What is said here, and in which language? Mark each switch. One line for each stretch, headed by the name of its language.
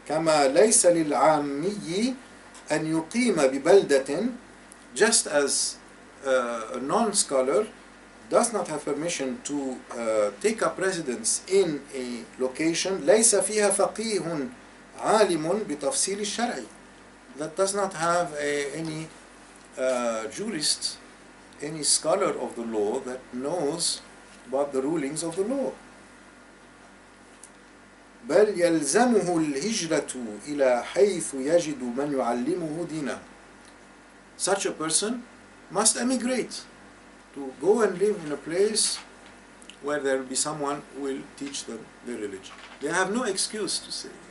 Arabic: كما ليس للعامي أن يقيم ببلدة,
English: just as a non-scholar does not have permission to take up residence in a location
Arabic: ليس فيها فقيه عالم بتفصيل الشرع,
English: that does not have any jurist, any scholar of the law that knows about the rulings of the law.
Arabic: بل يلزمه الهجرة إلى حيث يجد من يعلمه دينه.
English: Such a person must emigrate to go and live in a place where there will be someone who will teach them their religion. They have no excuse to say.